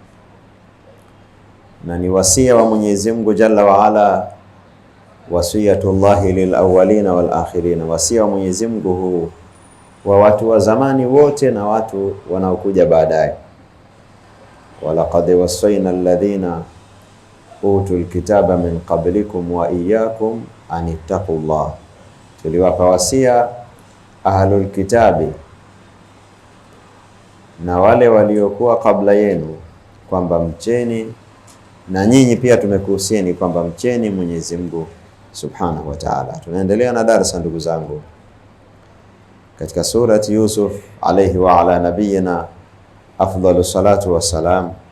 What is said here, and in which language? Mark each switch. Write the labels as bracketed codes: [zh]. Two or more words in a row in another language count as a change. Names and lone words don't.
[sw] Na ni wasia wa Mwenyezi Mungu [ar] جل وعلا، وصية الله للأولين والآخرين, [sw] wasia wa Mwenyezi Mungu huu wa watu wa zamani wote na watu wanaokuja baadaye. [ar] ولقد وصينا الذين أوتوا الكتاب من قبلكم وإياكم أن اتقوا الله, [sw] tuliwapa wasia [ar] أهل الكتاب [sw] na wale waliokuwa kabla yenu kwamba mcheni, na nyinyi pia tumekuhusieni kwamba mcheni Mwenyezi Mungu [ar] سبحانه وتعالى. [sw] Tunaendelea na darasa ndugu zangu katika surati Yusuf [ar] عليه وعلى نبينا أفضل الصلاة والسلام.